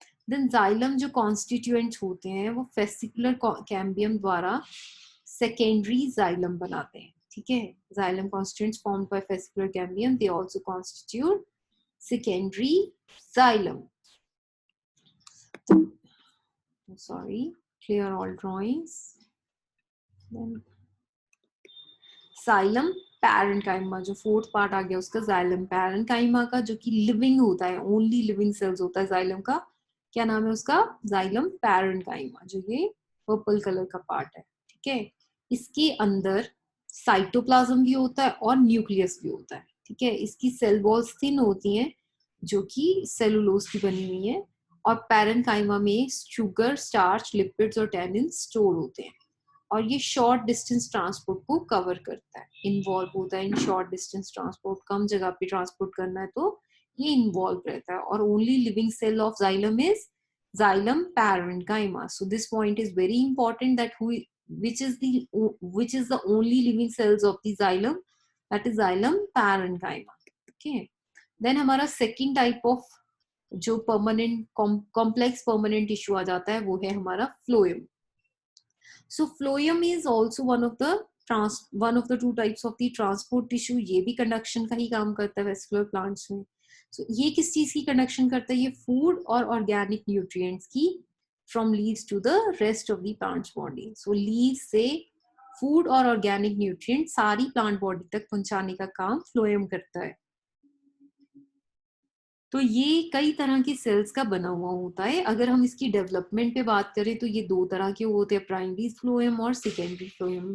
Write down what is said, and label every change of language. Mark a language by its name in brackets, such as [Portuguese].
[Hindi] Then xylem जो constituents होते हैं वो फेसिकुलर कैम्बियम द्वारा सेकेंडरी जाइलम बनाते हैं, ठीक है। [English] Xylem constituents formed by fascicular cambium, they also constitute secondary xylem. Sorry, clear all drawings. [Hindi] Then xylem parenchyma, जो फोर्थ पार्ट आ गया उसका, जाइलम पैरेन्काइमा का, जो कि लिविंग होता है, ओनली लिविंग सेल्स होता है जाइलम का। क्या नाम है उसका? जाइलम पैरेन्काइमा, जो ये पर्पल कलर का पार्ट है, ठीक है। इसके अंदर साइटोप्लाज्म भी होता है और न्यूक्लियस भी होता है, ठीक है। इसकी सेल वॉल्स थिन होती हैं, जो कि सेलुलोज की बनी हुई है, और पैरेन्काइमा में शुगर, स्टार्च, लिपिड्स और टैनिन स्टोर होते हैं। और ये शॉर्ट डिस्टेंस ट्रांसपोर्ट को कवर करता है, इन्वॉल्व होता है इन शॉर्ट डिस्टेंस ट्रांसपोर्ट। कम जगह पे ट्रांसपोर्ट करना है तो ये इन्वॉल्व रहता है। [English] और only living cell of xylem is xylem parenchyma. So this point is very important, that which is the only living cells of the xylem, that is xylem parenchyma, okay. [Hindi] Then हमारा second type of जो permanent complex permanent tissue आ जाता है वो है हमारा phloem. [English] So phloem is also one of the two types of the transport tissue. [Hindi] ये भी conduction का ही काम करता है वेस्कुलर प्लांट्स में। So ये किस चीज की कंडक्शन करता है? ये फूड और ऑर्गेनिक न्यूट्रिएंट्स की [English] from leaves to the rest of the plant's body. [Hindi] So leaves से फूड और ऑर्गेनिक न्यूट्रिएंट सारी प्लांट बॉडी तक पहुंचाने का काम फ्लोएम करता है। तो ये कई तरह की सेल्स का बना हुआ होता है। अगर हम इसकी डेवलपमेंट पे बात करें तो ये दो तरह के होते हैं, प्राइमरी फ्लोएम और सेकेंडरी फ्लोएम।